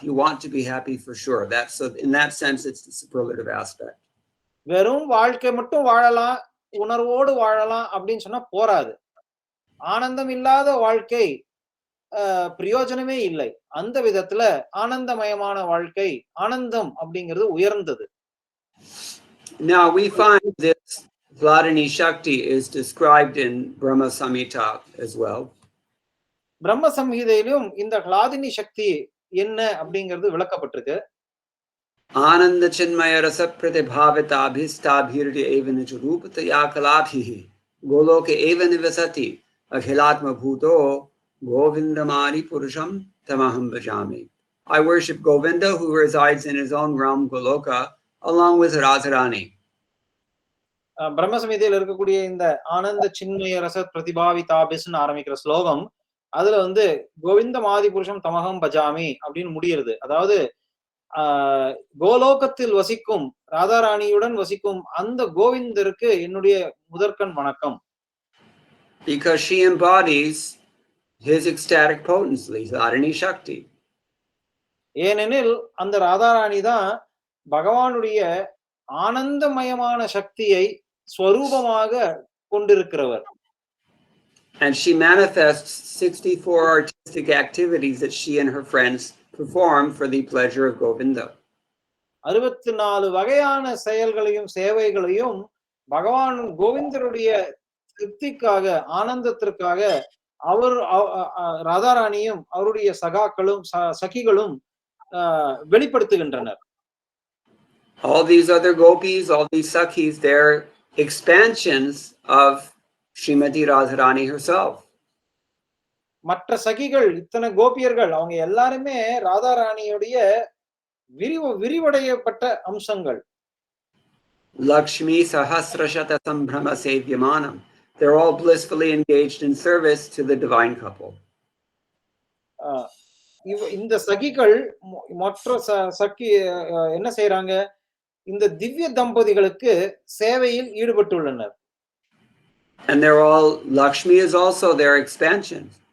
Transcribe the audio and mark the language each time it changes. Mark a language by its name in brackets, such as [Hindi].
[English] You want to be happy for sure. That's so in that sense it's the superlative aspect. [Tamil] வெறும் வாழ்க்கை மட்டும் வாழலாம், உணர்வோடு வாழலாம் அப்படின்னு சொன்னா போராது. ஆனந்தம் இல்லாத வாழ்க்கை பிரயோஜனமே இல்லை. அந்த விதத்துல ஆனந்தமயமான வாழ்க்கை, ஆனந்தம் அப்படிங்கிறது உயர்ந்தது. [English] Now we find this Hladini Shakti is described in Brahma Samhita as well. [Tamil] பிரம்ம சம்ஹிதையிலும் இந்த ஹ்லாதினி சக்தி என்ன அப்படிங்கிறது விளக்கப்பட்டிருக்கு. [Sanskrit] Ananda Chinmaya Rasa Pratibhavita Abhistabhirti Eva Nichurupataya Kalabhihi Goloke Eva Nivasati Akhilatma Bhuto Govindamari Purusham Tamaham Bhajami. [English] I worship Govinda who resides in his own realm Goloka along with Radharani. [Tamil] பிரம்ம சம்ஹிதையில் இருக்கக்கூடிய இந்த [Sanskrit] ஆனந்த சின்மய ரச [Tamil] பிரதிபாவிதாபிஸ்னு ஆரம்பிக்கிற ஸ்லோகம், அதுல வந்து [Sanskrit] கோவிந்தம் ஆதி புருஷம் தமகம் பஜாமி [Tamil] அப்படின்னு முடிகிறது. அதாவது கோலோகத்தில் வசிக்கும் ராதாராணியுடன் வசிக்கும் அந்த கோவிந்தருக்கு என்னுடைய முதற்கண் வணக்கம். [English] Because she embodies his ecstatic potency, Hladini Shakti. [Tamil] ஏனெனில் அந்த ராதாராணி தான் பகவானுடைய ஆனந்தமயமான சக்தியை ஸ்வரூபமாக கொண்டிருக்கிறவர். [English] And she manifests 64 artistic activities that she and her friends perform for the pleasure of Govinda. [Tamil] 64 வகையான செயல்களையும் சேவைகளையும் பகவான் கோவிந்தருடைய திருப்திக்காக ஆனந்தத்திற்காக அவர் ராதாராணியும் அவருடைய சகாக்களும் சகிகளும் வெளிப்படுத்துகின்றனர். [English] All these other gopis, all these sakhis, they're expansions of Srimati Radharani herself. [Tamil] மற்ற சகிகள் இத்தனை கோபியர்கள் அவங்க எல்லாருமே ராதாராணியுடைய விரிவடையப்பட்ட அம்சங்கள். [Sanskrit] Lakshmi Sahasrashata Sambhrama Sevyamanam. [English] They're all blissfully engaged in service to the divine couple. [Tamil] இந்த சகிகள் மற்ற சகி என்ன செய்யறாங்க? இந்த திவ்ய தம்பதிகளுக்கு சேவையில் ஈடுபட்டுள்ளனர். [English] And they're all, Lakshmi is also their expansion.